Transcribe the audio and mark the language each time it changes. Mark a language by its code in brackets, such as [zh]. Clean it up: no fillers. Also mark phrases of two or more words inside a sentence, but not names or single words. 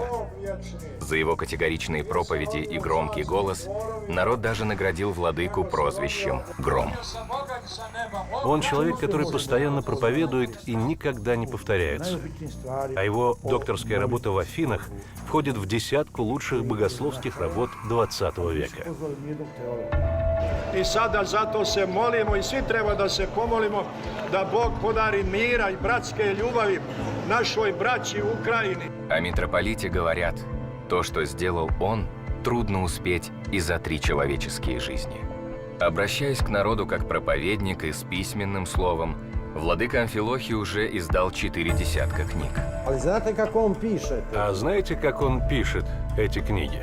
[ru] За его категоричные проповеди и громкий голос народ даже наградил владыку прозвищем «Гром». Он человек, который постоянно проповедует и никогда не повторяется. А его докторская работа в Афинах входит в 10 лучших богословских работ 20 века. [sr] I sada zato se molimo i svi treba da se pomolimo da Bog podari mira i bratske ljubavi našoj braći u Ukrajini. [ru] О митрополите говорят, то, что сделал он, трудно успеть и за 3 человеческие жизни. Обращаясь к народу как проповедник и с письменным словом, владыка Амфилохий уже издал 4 десятка книг. А знаете, как он пишет эти книги?